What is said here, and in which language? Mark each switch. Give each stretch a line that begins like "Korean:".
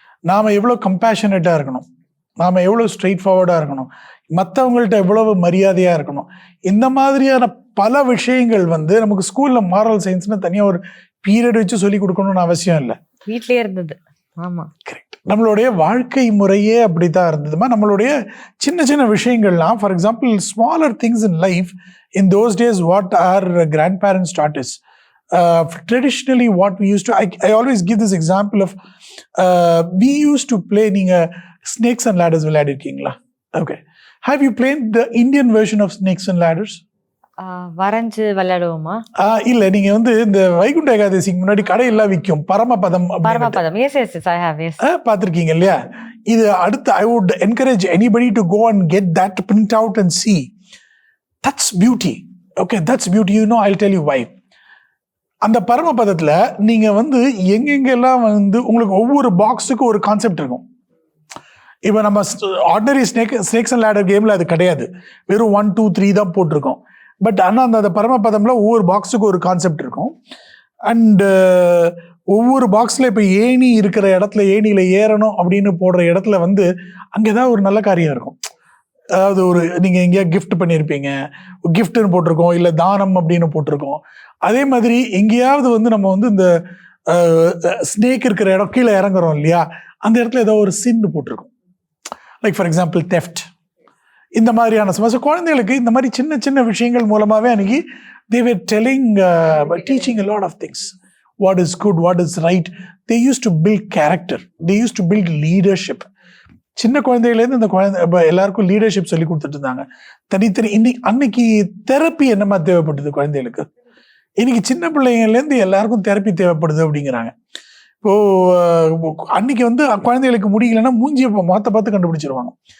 Tamil: நாம் எவ்வளோ கம்பேஷனேட்டாக இருக்கணும், நாம் எவ்வளோ ஸ்ட்ரெயிட் ஃபார்வர்டாக இருக்கணும், மற்றவங்கள்ட்ட எவ்வளவு மரியாதையாக இருக்கணும், இந்த மாதிரியான பல விஷயங்கள் வந்து நமக்கு ஸ்கூலில் மாரல் சயின்ஸ்னு தனியாக ஒரு பீரியட் வச்சு சொல்லி கொடுக்கணும்னு அவசியம் இல்லை. வீட்லேயே இருந்தது. ஆமாம், கரெக்ட். நம்மளுடைய வாழ்க்கை முறையே அப்படி தான் இருந்ததுமா. நம்மளுடைய சின்ன சின்ன விஷயங்கள்லாம்,
English: For example smaller things in life in those days what are grandparents that is. Traditionally what we used to, I always give this example of we used to play,
Tamil: நீங்கள்
English: snakes and ladders
Tamil: விளையாடிருக்கீங்களா?
English: Okay. Have you played the Indian version of snakes and ladders?
Tamil: வரைஞ்சு விளையாடுவோமா? இல்ல, நீங்க வந்து இந்த வைகுண்ட ஏகாதசிக்கு முன்னாடி கடையெல்லாம் விற்கும் பரமபதம்.
English: Yes, I have. Yes.
Tamil: பார்த்திருக்கீங்க இல்லையா? இது அடுத்து
English: I would encourage anybody to go and get that print out and see. That's beauty. Okay, that's beauty. You know, I'll tell you why.
Tamil: அந்த பரமபதத்துல நீங்க வந்து எங்கெங்கெல்லாம் வந்து உங்களுக்கு ஒவ்வொரு பாக்ஸுக்கும் ஒரு கான்செப்ட் இருக்கும். இப்போ நம்ம ஆர்டினரி ஸ்னேக்ஸ் அண்ட் லேடர் கேம்ல அது கிடையாது. வெறும் 1 2 3 தான் போட்டிருக்கோம். பட் ஆனால் அந்த பரமபதம்ல ஒவ்வொரு பாக்ஸுக்கும் ஒரு கான்செப்ட் இருக்கும். அண்டு ஒவ்வொரு பாக்ஸில் இப்போ ஏணி இருக்கிற இடத்துல ஏணியில் ஏறணும் அப்படின்னு போடுற இடத்துல வந்து அங்கே ஏதாவது ஒரு நல்ல காரியம் இருக்கும். அதாவது ஒரு நீங்கள் எங்கேயா கிஃப்ட் பண்ணியிருப்பீங்க, கிஃப்ட்னு போட்டிருக்கோம், இல்லை தானம் அப்படின்னு போட்டிருக்கோம். அதே மாதிரி எங்கேயாவது வந்து நம்ம வந்து இந்த ஸ்னேக் இருக்கிற இடம் கீழே இறங்குறோம் இல்லையா, அந்த இடத்துல ஏதோ ஒரு சின்னு போட்டிருக்கோம்.
English: like for example theft,
Tamil: இந்த மாதிரியான சமஸ்ய குழந்தைகளுக்கு இந்த மாதிரி சின்ன சின்ன விஷயங்கள் மூலமாகவே அன்னைக்கு
English: they were teaching a lot of things. What is good, what is right. They used to build character. They used to build leadership.
Tamil: சின்ன குழந்தையிலேருந்து இந்த குழந்தை எல்லாருக்கும் லீடர்ஷிப் சொல்லி கொடுத்துட்டு இருந்தாங்க. தனித்தனி அன்னைக்கு தெரப்பி என்னமா தேவைப்பட்டது குழந்தைகளுக்கு, இன்னைக்கு சின்ன பிள்ளைங்கள்லேருந்து எல்லாருக்கும் தெரப்பி தேவைப்படுது அப்படிங்கிறாங்க. இப்போ அன்னைக்கு வந்து குழந்தைகளுக்கு முடியலன்னா மூஞ்சியை முகத்தை பார்த்து கண்டுபிடிச்சிருவாங்க.